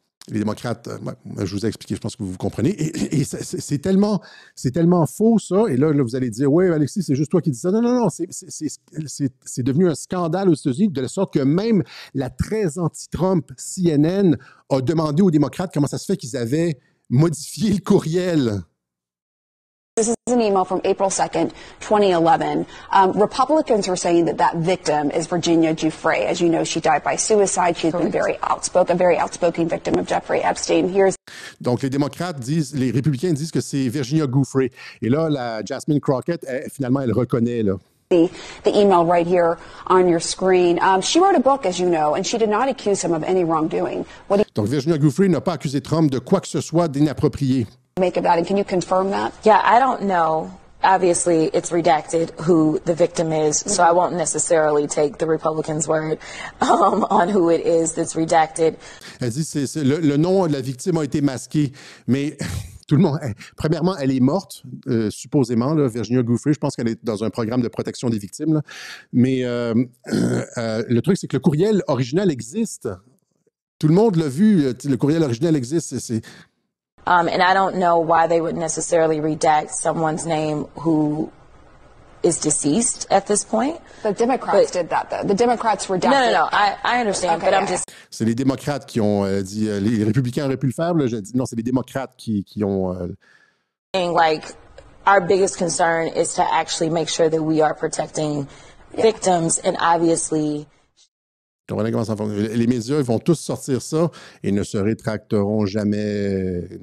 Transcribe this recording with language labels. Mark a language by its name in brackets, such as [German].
[French] Les démocrates, je vous ai expliqué, je pense que vous comprenez. Et c'est tellement faux, ça. Et là, vous allez dire, oui, Alexis, c'est juste toi qui dis ça. Non, non, non, c'est devenu un scandale aux États-Unis, de la sorte que même la très anti-Trump CNN a demandé aux démocrates comment ça se fait qu'ils avaient modifié le courriel. [English] This is an email from April 2nd, 2011. Republicans are saying that victim is Virginia Giuffre. As you know, she died by suicide. She's been a very outspoken victim of Jeffrey Epstein. [French] Donc, les républicains disent que c'est Virginia Giuffre. Et là, la Jasmine Crockett, finalement, elle reconnaît, là. [English] The email right here on your screen. She wrote a book, as you know, and she did not accuse him of any wrongdoing. [French] Donc, Virginia Giuffre n'a pas accusé Trump de quoi que ce soit d'inapproprié. [English] Make of that, and can you confirm that? Yeah, I don't know. Obviously, it's redacted who the victim is, so I won't necessarily take the Republicans' word on who it is that's redacted. [French] Elle dit le nom de la victime a été masqué, mais tout le monde. Premièrement, elle est morte, supposément, là, Virginia Giuffre. Je pense qu'elle est dans un programme de protection des victimes. Là. Mais le truc, c'est que le courriel original existe. Tout le monde l'a vu. Le courriel original existe. [English] And I don't know why they would necessarily redact someone's name who is deceased at this point. The Democrats did that, though. The Democrats redacted. No. I understand, okay, but I'm just... [French] C'est les démocrates qui ont dit... les républicains auraient pu le faire. Là, non, c'est les démocrates qui ont... [English] Like, our biggest concern is to actually make sure that we are protecting victims, and obviously... [French] Comprenez comment ça fonctionne. Les médias, ils vont tous sortir ça et ne se rétracteront jamais.